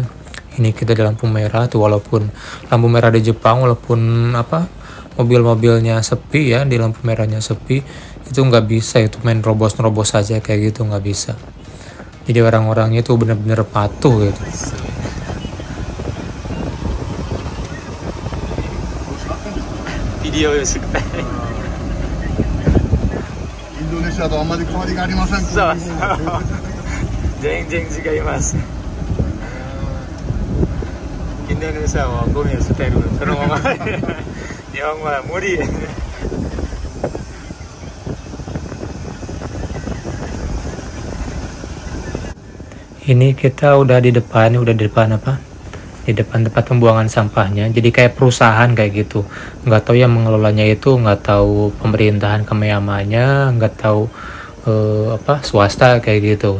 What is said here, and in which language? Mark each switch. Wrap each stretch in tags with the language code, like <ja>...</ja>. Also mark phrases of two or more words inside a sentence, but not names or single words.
<id>Ini kita di lampu merah tuh, walaupun lampu merah di Jepang, walaupun mobil-mobilnya sepi ya, di lampu merahnya sepi, itu nggak bisa itu main robos saja kayak gitu, nggak bisa. Jadi orang-orangnya itu bener-bener patuh gitu. Video</id> <ja>Indonesia とあまり変わりがありません。そう。全然違います。Indonesia はゴミを捨てるそのまま。日本は無理。</ja> <id>Ini kita udah di depan apa? Di depan tempat pembuangan sampahnya. Jadi kayak perusahaan kayak gitu. Nggak tahu yang mengelolanya itu, nggak tahu pemerintahan Kameyamanya, nggak tahu swasta kayak gitu.</id>